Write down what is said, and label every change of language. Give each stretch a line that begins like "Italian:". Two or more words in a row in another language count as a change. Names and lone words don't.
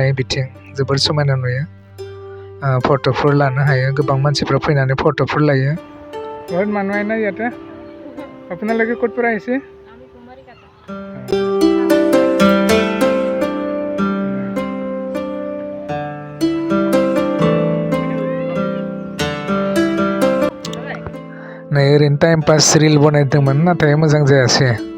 Bodo: बिथिं जोबोर समायना नुयो। फट'फोर लानो हायो, गोबां मानसिफ्रा फैनानै फट'फोर लायो।
Assamese: बहुत মানুহ আহে না ইয়াতে? আপোনালোকে ক'ত পৰা আহিছে?
Bodo: नै ओरैनो
English: time pass reel
Bodo: बनायदोंमोन, नाथाय मोजां जायासै।